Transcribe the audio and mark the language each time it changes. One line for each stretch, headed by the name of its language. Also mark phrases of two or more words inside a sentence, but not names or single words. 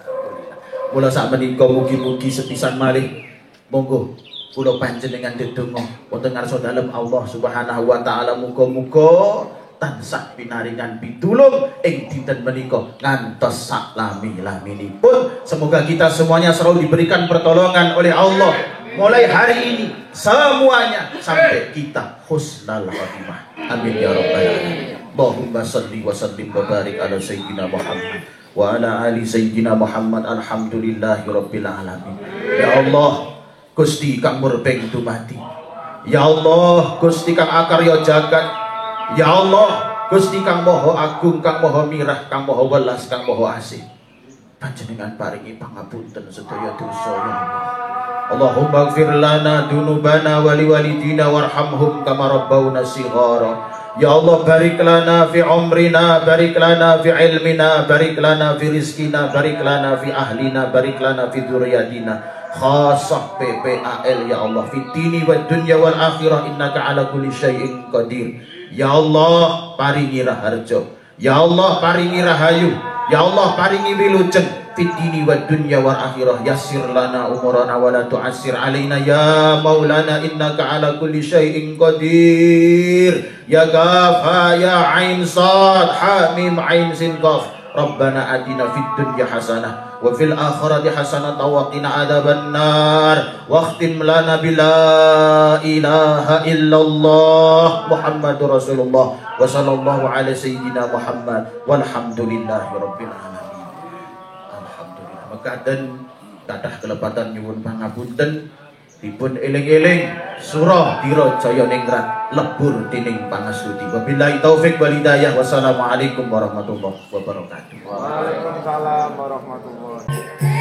Javanese: Mula sak menika mugi-mugi sepisan malih monggo kula panjenengan ndedonga wonten ngarsa dalem
Arabic: الله سبحانه وتعالى
Javanese: muga-muga tansah pinaringan pitulung ing dinten menika ngantos sak lami-laminipun.
Indonesian: Semoga kita semuanya selalu diberikan pertolongan oleh Allah mulai hari ini semuanya sampai kita
Arabic: حسن الخاتمة. آمين يا رب العالمين. اللهم صل وسلم وبارك على سيدنا محمد وعلى آل سيدنا محمد. الحمد لله رب العالمين. يا الله,
Javanese: Gusti kang murbeng dumati.
Arabic: يا الله,
Javanese: Gusti kang akarya jagat.
Arabic: يا الله,
Javanese: Gusti kang Maha Agung, kang Maha Mirah, kang Maha Welas, kang Maha Asih. Panjenengan paringi pangapunten sedaya dosa
Arabic: يا الله. اللهم اغفر لنا ذنوبنا ولوالدينا وارحمهم كما ربونا صغارا. يا الله، بارك لنا في عمرنا، بارك لنا في علمنا، بارك لنا في رزقنا، بارك لنا في أهلنا، بارك لنا في ذرياتنا. خاصة PPAL يا الله، في الدين والدنيا والآخرة إنك على كل شيء قدير. يا الله,
Javanese: paringi raharja.
Arabic: يا الله,
Javanese: paringi rahayu.
Arabic: يا الله,
Javanese: paringi wilujeng
Arabic: في الدين والدنيا والآخرة. يسر لنا أمورنا ولا تعسر علينا يا مولانا إنك على كل شيء قدير. يا غفار يا عين صاد حا ميم عين سين قاف. ربنا آتنا في الدنيا حسنة وفي الآخرة حسنة وقنا عذاب النار. واختم لنا بلا إله إلا الله محمد رسول الله وصلى الله على سيدنا محمد والحمد لله رب العالمين. الحمد لله.
Javanese: Mekaten kathah kelepatan nyuwun pangapunten dipun eling-eling surah Dirajaya Ningrat lebur dening pangastuti.
Arabic: وبالله التوفيق والهداية. والسلام عليكم ورحمة الله وبركاته. وعليكم السلام ورحمة الله وبركاته.